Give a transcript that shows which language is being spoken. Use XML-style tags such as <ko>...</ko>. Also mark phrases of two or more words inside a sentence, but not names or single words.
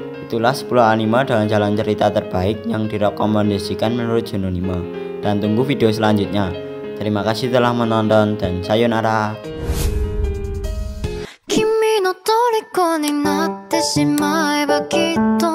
<id>Itulah 10 anime dengan jalan cerita terbaik yang direkomendasikan menurut Junonime. Dan tunggu video selanjutnya. Terima kasih telah menonton dan sayonara.</id> <ja>君の虜になってしまえばきっと</ja>